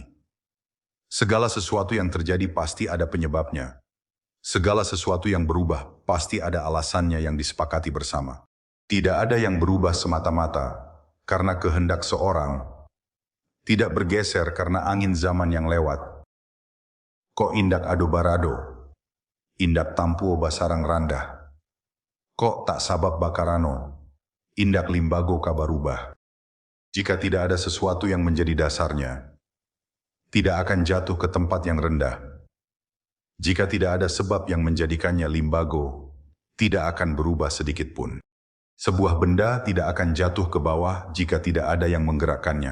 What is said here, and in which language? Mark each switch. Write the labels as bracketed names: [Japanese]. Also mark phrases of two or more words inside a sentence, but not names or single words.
[Indonesian] Segala sesuatu yang terjadi pasti ada penyebabnya. Segala sesuatu yang berubah pasti ada alasannya yang disepakati bersama. Tidak ada yang berubah semata-mata karena kehendak seorang. Tidak bergeser karena angin zaman yang lewat. [Minangkabau] Kok indak ado barado, indak tampuo basarang randah. Kok tak sabab bakarano, indak limbago kabarubah. [Indonesian] Jika tidak ada sesuatu yang menjadi dasarnya, tidak akan jatuh ke tempat yang rendah. Jika tidak ada sebab yang menjadikannya limbago, tidak akan berubah sedikit pun. Sebuah benda tidak akan jatuh ke bawah jika tidak ada yang menggerakkannya.